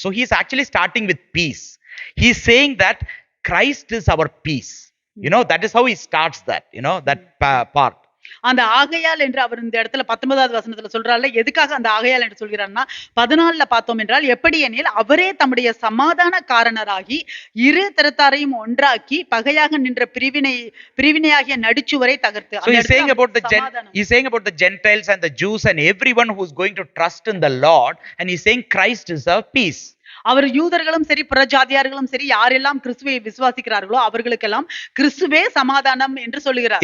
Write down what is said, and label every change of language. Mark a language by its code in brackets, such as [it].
[en] So he is actually starting with peace. He is saying that Christ is our peace. You know, that is how he starts that, you know, that part. [ta] அந்த ஆகையால் என்று அவர் இந்த இடத்துல 19வது வசனத்துல சொல்றாருல, எதுக்காக அந்த ஆகையால் என்று சொல்கிறார்னா 14ல பார்த்தோம் என்றால் எப்படி எனில் அவரே தம்முடைய சமாதான காரணராகி இரு திறத்தாரையும் ஒன்றாக்கி பகையாக நின்ற பிரிவினையாகிய நடுச்சுவரை தகர்த்து. [en] So he's saying about the Gentiles and the Jews and everyone who is going to trust in the Lord, and he's saying Christ is our peace. [ta] அவர் யூதர்களும் சரி புறஜாதியார்களும் சரி யாரெல்லாம் கிறிஸ்துவை விசுவாசிக்கிறார்களோ அவர்களுக்கெல்லாம் கிறிஸ்துவே சமாதானம் என்று சொல்கிறார்.